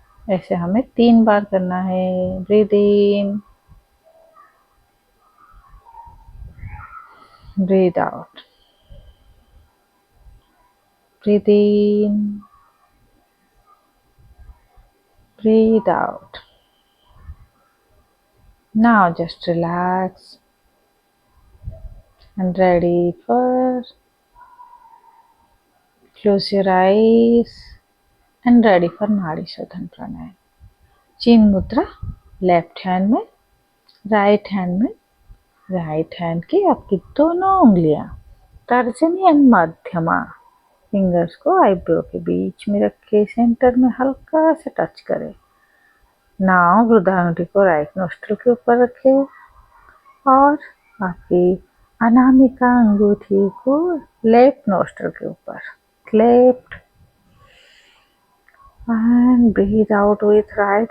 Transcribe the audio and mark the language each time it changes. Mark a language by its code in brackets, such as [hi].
[hi] ऐसे हमें 3 बार करना है। [en] Breathe in, breathe out, breathe in, breathe out. Now just relax and ready for close your eyes and ready for Nadi Shodhan Pranayam. [hi] चीन मुद्रा, left hand में, right hand में। Right hand की आपकी दोनों उंगलियां तर्जनी एंड मध्यमा फिंगर्स को आईब्रो के बीच में रखे सेंटर में हल्का से टच करें। नाउ वृद्धांगुली को राइट नोस्ट्रल के ऊपर रखें और आपकी अनामिका अंगूठी को लेफ्ट नोस्ट्रल के ऊपर। [en] Left and breathe out with right.